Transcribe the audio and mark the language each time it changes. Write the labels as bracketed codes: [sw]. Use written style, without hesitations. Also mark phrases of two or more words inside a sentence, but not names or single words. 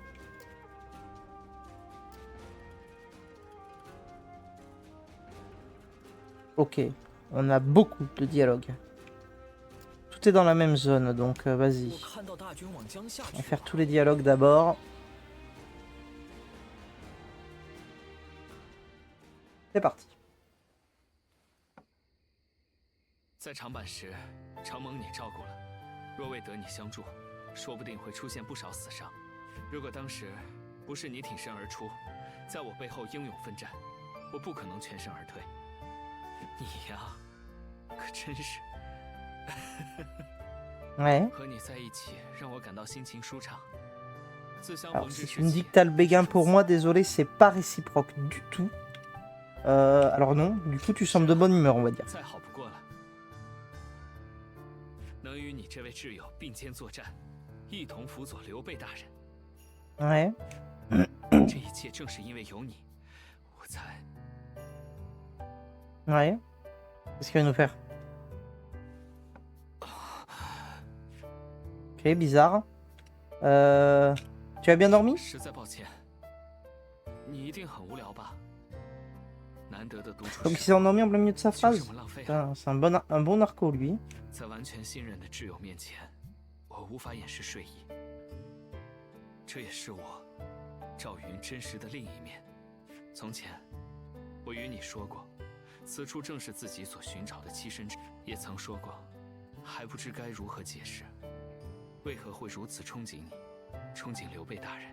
[fr] Ok. On a beaucoup de dialogues. Tout est dans la même zone, donc vas-y. On va faire tous les dialogues d'abord. C'est parti. [zh] 在长坂时，承蒙你照顾了，若未得你相助，说不定会出现不少死伤。如果当时不是你挺身而出，在我背后英勇奋战，我不可能全身而退。你呀，可真是。 [fr] Ouais. [zh] 和你在一起让我感到心情舒畅。自相 [fr] Alors, [zh] 逢 [fr] si [zh] 之 [fr] tu me [zh] 时 [fr] dis [zh] 起 [fr] que t'as le béguin pour moi, désolé, c'est pas réciproque du tout. Alors non, du coup tu sembles de bonne humeur, on va dire. [zh] 再好不过了。能与你这位挚友并肩作战，一同辅佐刘备大人。 [fr] Ouais. [zh] 这一切正是因为有你，我才。 [fr] Ouais. Qu'est-ce qu'il va nous faire? Ok, bizarre. Tu as bien dormi? [zh] 实在抱歉，你一定很无聊吧？难得的独处 [fr] Donc il [zh] 时 [fr] s'est endormi en plein milieu de sa [zh] 就 [fr] phrase. [zh] 这么浪费了。 [fr] Putain, c'est un bon narco lui. [zh] 在完全信任的挚友面前，我无法掩饰睡意。这也是我赵云真实的另一面。从前，我与你说过，此处正是自己所寻找的栖身之，也曾说过，还不知该如何解释，为何会如此憧憬你，憧憬刘备大人。